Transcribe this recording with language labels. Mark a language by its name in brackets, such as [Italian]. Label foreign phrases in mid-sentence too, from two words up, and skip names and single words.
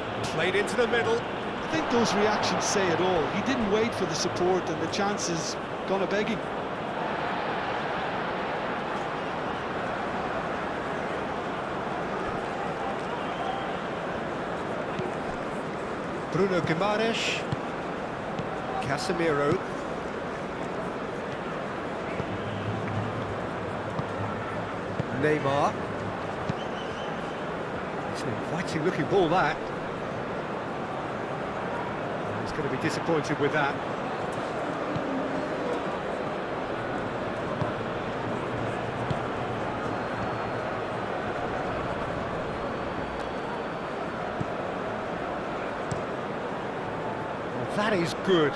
[English] Played into the middle. I think those reactions say it all. He didn't wait for the support and the chances gone a-begging. Bruno Guimaraes. Casemiro. Neymar. It's an inviting looking ball, that. He's going to be disappointed with that. Well, that is good.